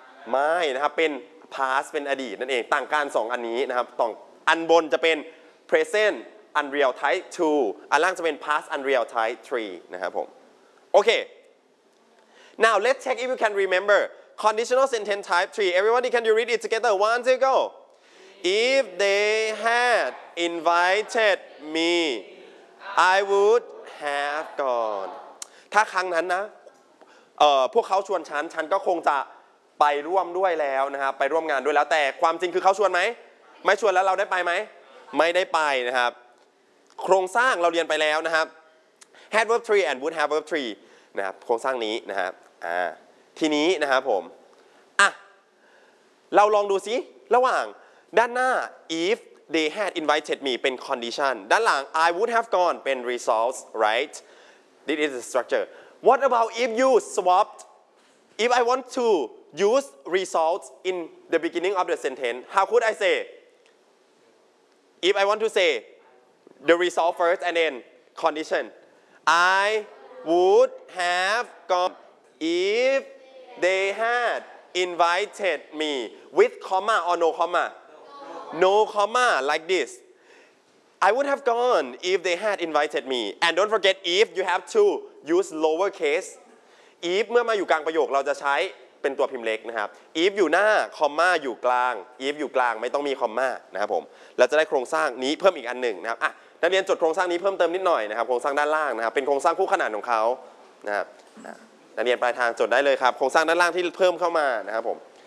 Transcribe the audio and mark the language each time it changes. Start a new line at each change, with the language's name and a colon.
Thai: ไม่นะครับเป็น past เป็นอดีตนั่นเองต่างกันสองอันนี้นะครับต่องอันบนจะเป็น present unreal type 2อันล่างจะเป็น past unreal type 3นะครับผมโอเค
English: now let's check if you can rememberConditional sentence type 3. Everybody, can you read it together? One, two, go. If they had invited me, I would have gone.
Thai: ถ้าครั้งนั้นนะพวกเขาชวนฉันก็คงจะไปร่วมด้วยแล้วนะครับไปร่วมงานด้วยแล้วแต่ความจริงคือเขาชวนไหมไม่ชวนแล้วเราได้ไปไหมไม่ได้ไปนะครับโครงสร้างเราเรียนไปแล้วนะครับ
English: had verb 3 and would have verb 3
Thai: นะครับโครงสร้างนี้นะครับทีนี้นะครับผมอ่ะ เราลองดูซิระหว่างด้านหน้า
English: if they had invited me เป็น condition ด้านหลัง I would have gone เป็น results right this is the structure what about if you swapped if I want to use results in the beginning of the sentence how could I say if I want to say the result first and then condition I would have gone ifThey had invited me with comma or no comma? No. No comma, like this. I would have gone if they had invited me. And don't forget if you have to use lowercase.
Thai: If เมื่อมาอยู่กลางประโยคเราจะใช้เป็นตัวพิมพ์เล็กนะครับ If อยู่หน้า comma อยู่กลาง If อยู่กลางไม่ต้องมี comma นะครับผมเราจะได้โครงสร้างนี้เพิ่มอีกอันหนึ่งนะครับอ่ะนักเรียนจดโครงสร้างนี้เพิ่มเติมนิดหน่อยนะครับโครงสร้างด้านล่างนะครับเป็นโครงสร้างคู่ขนานของเขานะครับนักเรียนปลายทางจดได้เลยครับโครงสร้างด้านล่างที่เพิ่มเข้ามานะครับผม